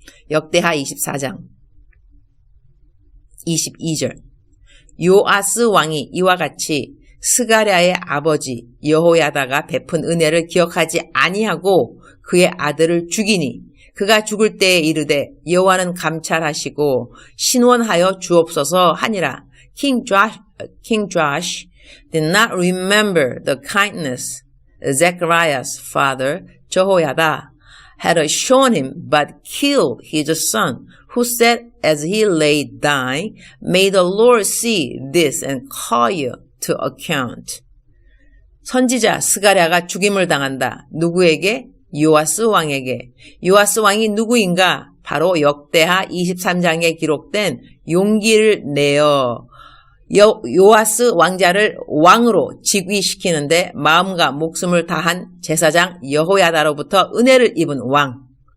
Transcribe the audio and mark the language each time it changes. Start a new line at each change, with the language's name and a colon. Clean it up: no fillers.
Korean: 역대하 24장 22절 요아스 왕이 이와 같이 스가랴의 아버지 여호야다가 베푼 은혜를 기억하지 아니하고 그의 아들을 죽이니 그가 죽을 때에 이르되 여호와는 감찰하시고 신원하여 주옵소서 하니라.
English: King Joash did not remember the kindness Zechariah's father Jehoiada had shown him, but killed his son, who said as he lay dying, May the Lord see this and call you to account.
Korean: 선지자 스가랴가 죽임을 당한다. 누구에게? 요아스 왕에게. 요아스 왕이 누구인가? 바로 역대하 23장에 기록된 용기를 내어 요아스 왕자를 왕으로 즉위시키는데 마음과 목숨을 다한 제사장 여호야다로부터 은혜를 입은 왕.